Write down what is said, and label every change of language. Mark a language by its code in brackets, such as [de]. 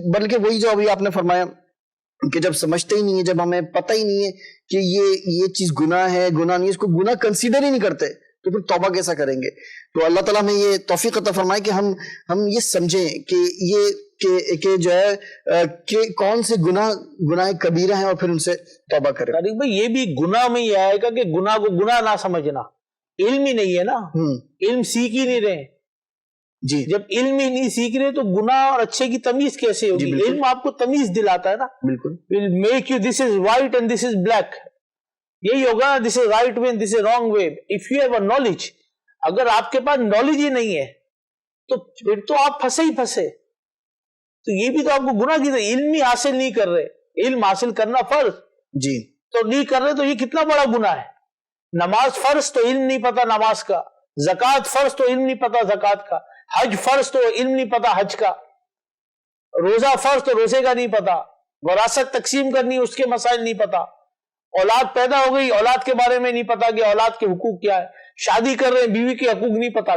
[ur] بلکہ وہی جو ابھی آپ نے فرمایا کہ جب سمجھتے ہی نہیں ہے، جب ہمیں پتہ ہی نہیں ہے کہ یہ چیز گناہ ہے، گناہ نہیں ہے، اس کو گناہ کنسیڈر ہی نہیں کرتے، تو پھر توبہ کیسا کریں گے؟ تو اللہ تعالیٰ ہمیں یہ توفیق عطا فرمائے کہ ہم یہ سمجھیں کہ جو ہے کہ کون سے گناہ کبیرہ ہیں اور پھر ان سے توبہ کریں. طارق بھائی یہ بھی گناہ میں یہ آئے گا کہ گناہ کو گناہ نہ سمجھنا، علم ہی نہیں ہے نا، علم سیکھ ہی نہیں رہے. جی جب علم ہی نہیں سیکھ رہے تو گناہ اور اچھے کی تمیز کیسے ہوگی؟ علم آپ کو تمیز دلاتا ہے نا. بالکل. [en] will make you this is white and this is black. [ur] یہی ہوگا نا، [en] this is right way and this is wrong way. If you have a knowledge، [ur] اگر آپ کے پاس نالج ہی نہیں ہے تو پھر تو آپ پھنسے ہی پھنسے. تو یہ بھی تو آپ کو گناہ کی علم ہی حاصل نہیں کر رہے. علم حاصل کرنا فرض جی تو نہیں کر رہے، تو یہ کتنا بڑا گناہ ہے. نماز فرض تو علم نہیں پتا نماز کا، زکوٰۃ فرض تو علم نہیں پتا زکوٰۃ کا، حج فرض تو علم نہیں پتا حج کا، روزہ فرض تو روزے کا نہیں پتا، وراثت تقسیم کرنی اس کے مسائل نہیں پتا، اولاد پیدا ہو گئی اولاد کے بارے میں نہیں پتا کہ اولاد کے حقوق کیا ہے، شادی کر رہے ہیں بیوی کے حقوق نہیں پتا.